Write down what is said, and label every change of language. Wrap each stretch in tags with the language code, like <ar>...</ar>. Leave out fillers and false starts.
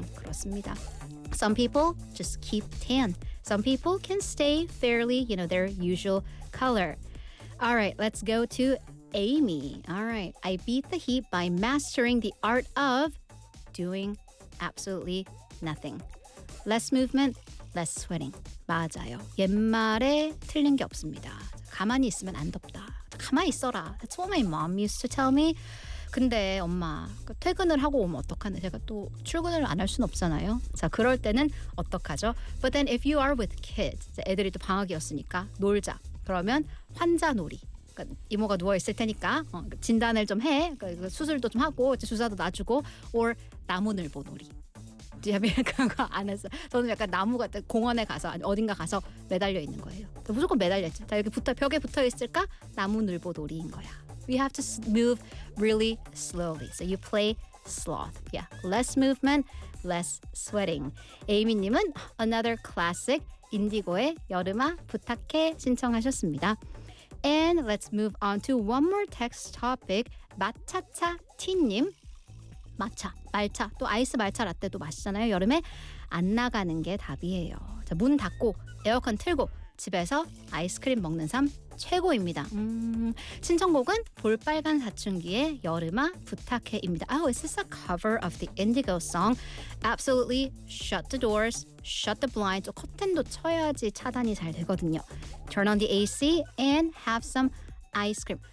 <ko>그렇습니다.</ko> <en>Some people just keep tan. Some people can stay fairly, you know, their usual color. All right, let's go to Amy. All right, I beat the heat by mastering the art of doing absolutely nothing. Less movement, less sweating.</en> <ko>맞아요. 옛말에 틀린 게 없습니다. 가만히 있으면 안 덥다. 가만히 있어라.</ko> <en>That's what my mom used to tell me.</en> <ko>근데 엄마, 퇴근을 하고 오면 어떡하네. 제가 또 출근을 안 할 순 없잖아요. 자, 그럴 때는 어떡하죠?</ko> <en>But then if you are with kids,</en> <ko>애들이 또 방학이었으니까 놀자. 그러면 환자 놀이. 그러니까 이모가 누워있을 테니까 진단을 좀 해. 그러니까 수술도 좀 하고 이제 주사도 놔주고 or 나무늘보 놀이. 그거 안 했어. 저는 약간 나무 같은 공원에 가서 어딘가 가서 매달려 있는 거예요. 무조건 매달렸지. 자, 여기 벽에 붙어 있을까? 나무 늘보 놀이인 거야.</ko> <en>We have to move really slowly. So you play sloth. Yeah, less movement, less sweating.</en> <ko>에이미님은</ko> <en>another classic</en> <ko>인디고의 여름아 부탁해 신청하셨습니다.</ko> <en>And let's move on to one more text topic.</en> <ko>마차차 티님. 마차, 말차, 또 아이스 말차 라떼도 마시잖아요. 여름에 안 나가는 게 답이에요. 자, 문 닫고 에어컨 틀고 집에서 아이스크림 먹는 삶 최고입니다. 신청곡은 볼빨간 사춘기의 여름아 부탁해입니다.</ko> <en>Oh, is this a cover of the Indigo song? Absolutely shut the doors, shut the blinds.</en> <ko>커튼도 쳐야지 차단이 잘 되거든요.</ko> <en>Turn on the AC and have some ice cream.</en>